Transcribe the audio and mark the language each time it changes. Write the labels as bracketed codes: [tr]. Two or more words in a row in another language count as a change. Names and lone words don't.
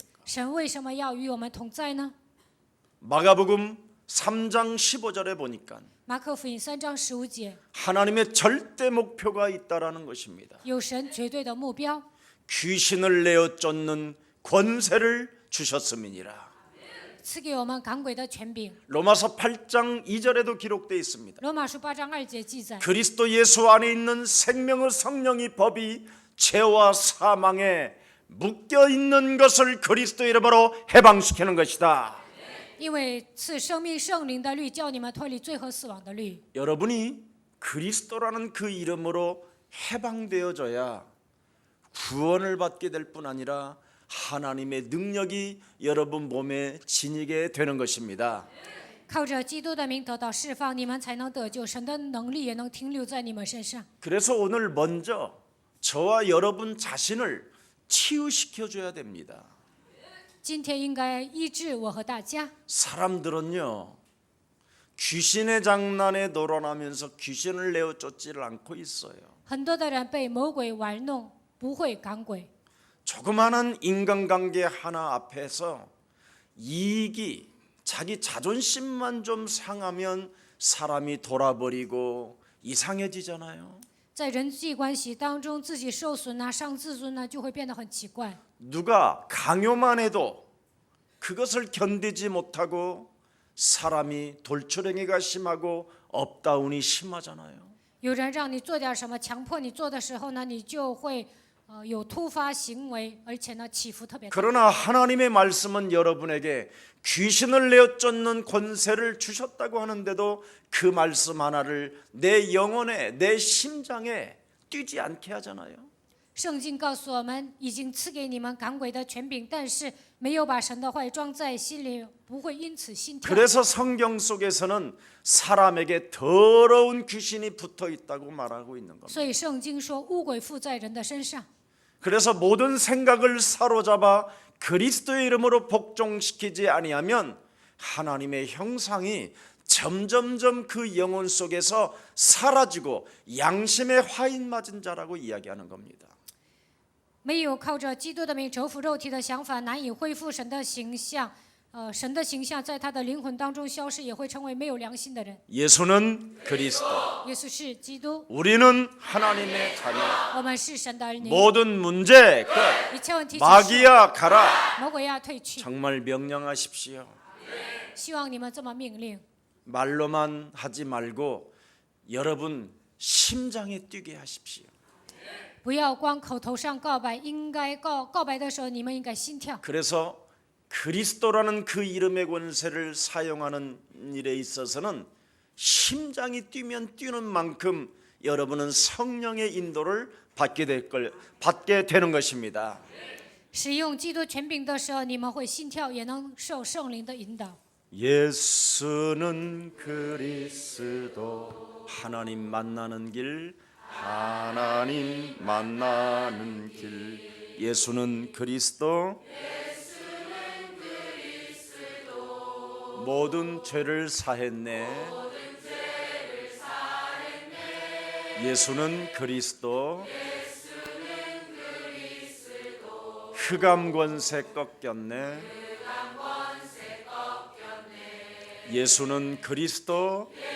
[zh] 神为什么要与我们同在呢？ [ko] 마가복음 3장 15절에 보니까 [zh] 马可福音3章15节， [ko] 하나님의 절대 목표가 있다라는 것입니다. [zh] 有神绝对的目标， [ko] 귀신을 내어 쫓는 권세를 주셨음이니라. [zh] 赐给我们赶鬼的权柄。 [ko] 로마서 8장 2절에도 기록되어 있습니다. [zh] 罗马书8章2节记载， [ko] 그리스도 예수 안에 있는 생명의 성령이 법이 죄와 사망에 묶여 있는 것을 그리스도 이름으로 해방시키는 것이다. [zh] 因为赐生命圣灵的律，叫你们脱离罪和死亡的律。 [ko] 여러분이 그리스도라는 그 이름으로 해방되어져야 구원을 받게 될 뿐 아니라 하나님의 능력이 여러분 몸에 지니게 되는 것입니다. [zh] 靠着基督的名得到释放，你们才能得救，神的能力也能停留在你们身上。 [ko] 그래서 오늘 먼저 저와 여러분 자신을 치유시켜 줘야 됩니다. [zh] 今天应该医治我和大家。 [ko] 사람들은요 귀신의 장난에 놀아나면서 귀신을 내어 쫓지를 않고 있어요. [zh] 很多的人被魔鬼玩弄，不会赶鬼。 [ko] 조그마한 인간관계 하나 앞에서 이익이 자기 자존심만 좀 상하면 사람이 돌아버리고 이상해지잖아요. [zh] 在人际关系当中，自己受损伤自尊就会变得很奇怪。 [ko] 누가 강요만 해도 그것을 견디지 못하고 사람이 돌출행위가 심하고 업다운이 심하잖아요. [zh] 有人让你做点什么，强迫你做的时候呢，你就会有突发行为，而且呢起伏特别大。 [ko] 그러나 하나님의 말씀은 여러분에게 귀신을 내어 쫓는 권세를 주셨다고 하는데도 그 말씀 하나를 내 영혼에 내 심장에 뛰지 않게 하잖아요. [zh] 圣经告诉我们，已经赐给你们赶鬼的权柄，但是没有把神的话语装在心里，不会因此心跳。 [ko] 그래서 성경 속에서는 사람에게 더러운 귀신이 붙어 있다고 말하고 있는 겁니다. [zh] 所以圣经说，污鬼附在人的身上。 [ko] 그래서 모든 생각을 사로잡아 그리스도의 이름으로 복종시키지 아니하면 하나님의 형상이 점점점 그 영혼 속에서 사라지고 양심의 화인 맞은 자라고 이야기하는 겁니다. [zh] 没有靠着基督的名折服肉体的想法，难以恢复神的形象， 神的形象在他的灵魂当中消失，也会成为没有良心的人。 [ko] 예수는 그리스도, [zh] 耶稣是基督， [ko] 우리는 하나님의 자녀. [zh] 我们是神的儿女， [ko] 모든 문제 끝. [zh] 一切问题结束， [ko] 마귀야 가라. [zh] 魔鬼要退去。 [ko] 정말 명령하십시오. [zh] 希望你们这么命令， [ko] 말로만 하지 말고 여러분 심장에 뛰게 하십시오. [zh] 不要光口头上告白，应该告白的时候，你们应该心跳。 [ko] 그래서 그리스도라는 그 이름의 권세를 사용하는 일에 있어서는 심장이 뛰면 뛰는 만큼 여러분은 성령의 인도를 받게 되는 것입니다. [zh] 使用基督权柄的时候，你们会心跳，也能受圣灵的引导。 [ko] 예수는 그리스도 하나님 만나는 길 하나님 만나는 길 예수는 그리스도 모든 죄를 사했네 예수는 그리스도 흑암 권세 꺾였네 예수는 그리스도